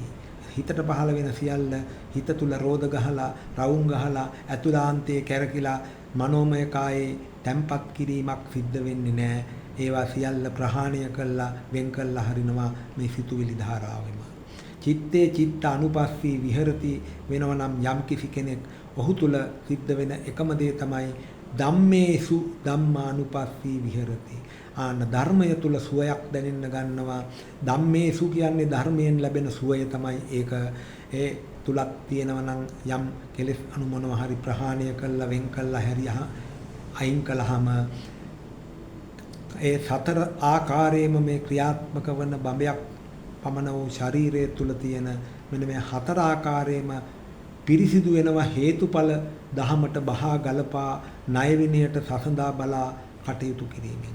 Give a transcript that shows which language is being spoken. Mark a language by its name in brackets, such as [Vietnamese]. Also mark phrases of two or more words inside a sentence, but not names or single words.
[Sinhala] හිතට පහළ වෙන සියල්ල හිත තුල රෝද ගහලා රවුම් ගහලා අතුලාන්තයේ කැරකිලා මනෝමය කායේ තැම්පත් කිරීමක් සිද්ධ වෙන්නේ නැහැ. ඒවා සියල්ල ප්‍රහාණය කළා වෙන් කළා හරිනවා මේ සිතුවිලි ධාරාවෙම. [Pali] චිත්තේ චිත්ත අනුපස්සී විහෙරති [Sinhala] වෙනව නම් යම් කිසි කෙනෙක් ඔහු තුල සිද්ධ වෙන එකම දේ තමයි [Pali] ධම්මේසු ධම්මානුපස්සී විහෙරති. [Sinhala] ආන ධර්මය තුල සුවයක් දැනෙන්න ගන්නවා. ධම්මේසු කියන්නේ ධර්මයෙන් ලැබෙන සුවය තමයි ඒක. ඒ තුලක් තියෙනවා නම් යම් කෙලෙස් අනුමනව හරි ප්‍රහාණය කළා වෙන් කළා හැරියා අයින් කළාම ඒ සතර ආකාරයෙන්ම මේ ක්‍රියාත්මක වන බඹයක් පමණ වූ ශරීරයේ තුල තියෙන මෙන්න මේ හතර ආකාරයෙන්ම පිරිසිදු වෙනවා හේතුඵල දහමට බහා ගලපා ණය විනයට සසඳා බලා කටයුතු කිරීමෙන්.